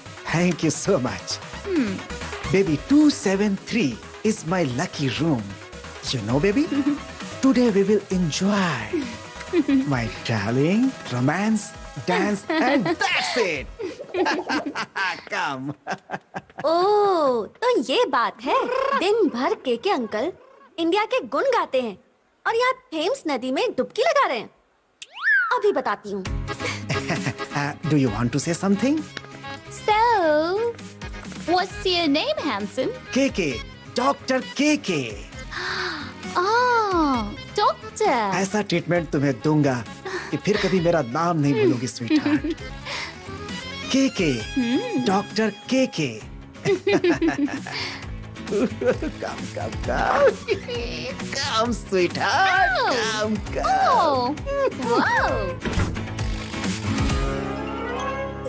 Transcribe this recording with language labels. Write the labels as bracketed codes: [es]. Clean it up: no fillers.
[en] Thank you so much. Baby, 273 is my lucky room. You know, baby, today we will enjoy my darling, romance, dance, and that's it. Come. [hi] ओह, तो ये बात है। दिन भर KK uncle India के गुण गाते हैं और यहाँ थेम्स नदी में डुबकी लगा रहे हैं। अभी बताती हूँ। [en] Do you want to say something? So, what's your name, Hanson? KK, Dr. KK. Oh, doctor. [hi] ऐसा ट्रीटमेंट तुम्हें दूंगा कि फिर कभी मेरा नाम नहीं भूलोगी, sweetheart. [en] KK, doctor KK. Come, sweetheart. Come. Oh, wow.